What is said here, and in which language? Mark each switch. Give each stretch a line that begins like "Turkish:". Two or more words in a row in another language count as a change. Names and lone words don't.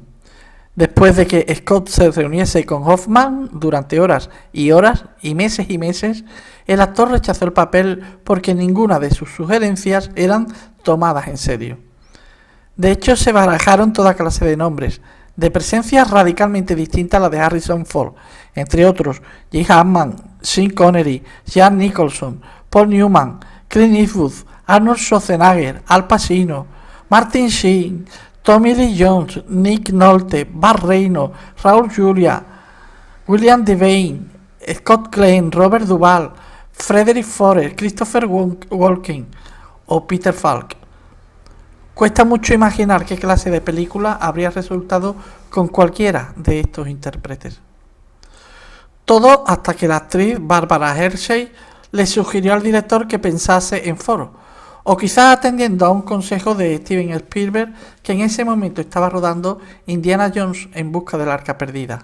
Spanish: Después de que Scott se reuniese con Hoffman durante horas y meses, el actor rechazó el papel porque ninguna de sus sugerencias eran tomadas en serio. De hecho, se barajaron toda clase de nombres, de presencias radicalmente distintas a la de Harrison Ford, entre otros Jim Hammond, Sean Connery, Jack Nicholson, Paul Newman, Clint Eastwood, Arnold Schwarzenegger, Al Pacino, Martin Sheen, Tommy Lee Jones, Nick Nolte, Burt Reynolds, Raúl Julia, William Devane, Scott Glenn, Robert Duvall, Frederick Forrest, Christopher Walken o Peter Falk. Cuesta mucho imaginar qué clase de película habría resultado con cualquiera de estos intérpretes. Todo hasta que la actriz Barbara Hershey le sugirió al director que pensase en Ford, o quizás atendiendo a un consejo de Steven Spielberg, que en ese momento estaba rodando Indiana Jones en busca del arca perdida.